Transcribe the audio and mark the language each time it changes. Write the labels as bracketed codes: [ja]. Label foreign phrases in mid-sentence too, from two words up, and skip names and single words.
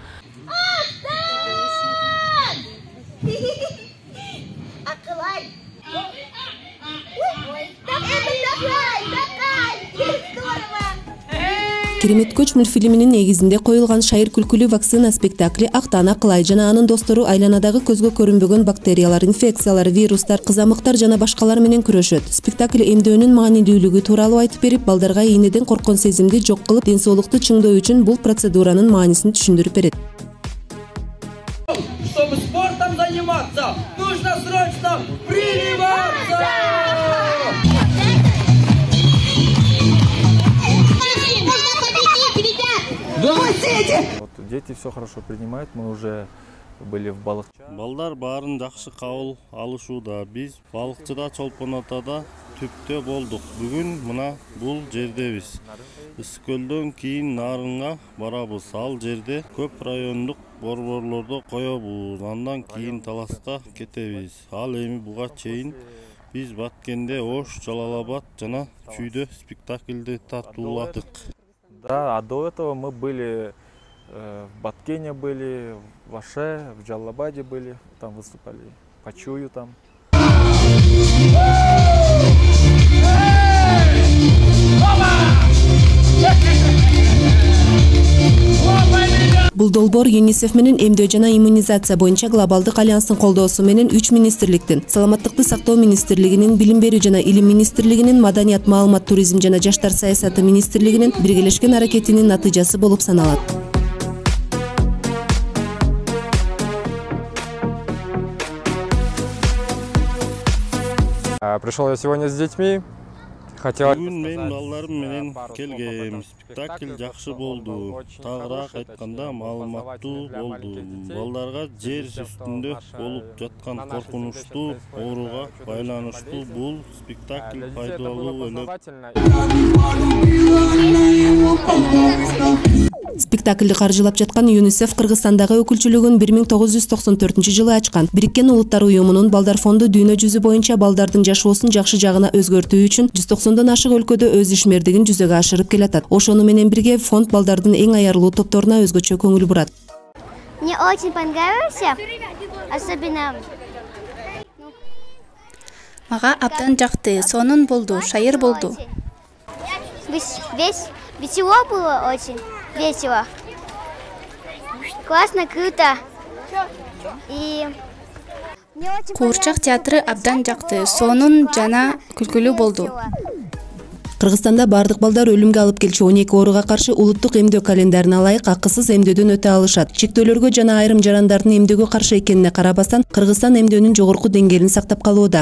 [ky] Керемет көч мультфильминин негизинде коюлган шайыр күлкүлүү вакцина спектакли Актан Акылай жана анын достору айланадагы көзгө көрүнбөгөн бактериялар, инфекциялар, вирустар, кызамыктар жана башкалар менен күрөшөт. Спектакль эмдөөнүн маанилүүлүгү тууралуу айтып берип, балдарга ийнеден корккон сезимди жок кылып, ден соолукту чыңдоо үчүн бул процедуранын маанисин түшүндүрүп берет. [ru] Чтобы спортом заниматься, нужно срочно прививаться! Вот дети все хорошо принимают, мы уже были в Балыкча. [ky] Балдар баарын жакшы кабыл алышууда. Биз Балыкчыда Чолпон атада түптө болдук. Бүгүн мына бул жердебиз. Ысыкөлдөн кийин Нарынга барабыз. Ал жерде көп райондук борборлордо коебуз. Андан кийин Таласка кетебиз. Ал эми буга чейин биз Баткенде, Ош, Жалалабад жана Чүйдө спектакльди тартууладык. [ru] Да, а до этого мы были в Баткене, были в Аше, в Джалабаде были, там выступали, по Чую там. [ky] Бул долбоор ЮНИСЕФ менен эмдөө жана иммунизация боюнча глобалдык альянстын колдоосу менен 3 министрликтин, Саламаттыкты сактоо министрлигинин, Билим берүү жана Илим министрлигинин, Маданият, маалымат, туризм жана Жаштар саясаты министрлигинин биргелешкен аракетинин натыйжасы болуп саналат. [ru] Пришел я сегодня с детьми. [ky] Бүгүн мен балдарым менен келгем. Спектакль жакшы болду. Тагыраак айтканда маалыматтуу болду. Балдарга жер үстүндө болуп жаткан коркунучтуу ооруга байланыштуу бул спектакль пайдалуу эле. Спектакльди каржылап жаткан ЮНИСЕФ Кыргызстандагы өкүлчүлүгүн 1994-жылы ачкан. Бириккен Улуттар уюмунун балдар фонду дүйнө жүзү боюнча балдардын жашоосун жакшы жагына өзгөртүү үчүн 190дон ашык өлкөдө өз ишмердигин жүзөгө ашырып келатат. Ошону менен бирге фонд балдардын эң аярлуу топторуна өзгөчө көңүл бурат. [ru] Мне очень понравился, особенно [ky] Мага абдан жакты, сонун болду, шайыр болду. [ru] Весело было очень, весело. Классно, круто. И [ky] Куурчак театры абдан жакты, сонун жана күлкүлүү болду. Кыргызстанда бардык балдар өлүмгө алып келчү 12 ооруга каршы улуттук эмдөө календарине ылайык акысыз эмдөөдөн өтө алышат. Чектөөлөргө жана айрым жарандардын эмдөөгө каршы экенине карабастан, Кыргызстан эмдөөнүн жогорку деңгээлин сактап калууда.